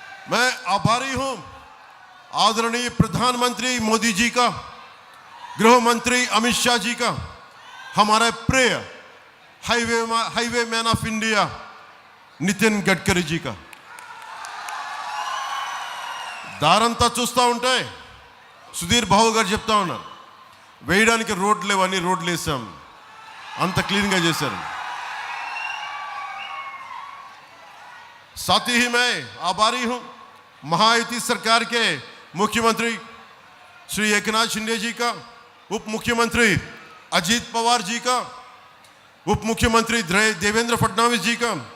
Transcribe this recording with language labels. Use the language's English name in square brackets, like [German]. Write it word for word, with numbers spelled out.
[Hindi] मैं आभारी हूँ आदरणीय प्रधानमंत्री मोदी जी का, गृह मंत्री अमित शाह जी का, हमारे प्रिय highway highway man of India Nitin Gadkari ji का. [Telugu] దారంతా చూస్తూ ఉంటే సుధీర్ బాబు గారు చెప్తా ఉన్నారు, వేయడానికి రోడ్లు లేవని రోడ్లు వేసాం, అంత క్లీన్గా చేశారు. [Hindi] साथ ही मैं आभारी हूँ महायुति सरकार के मुख्यमंत्री श्री एकनाथ शिंदे जी का, उप मुख्यमंत्री अजीत पवार जी का, उप मुख्यमंत्री देवेंद्र फडणवीस जी का.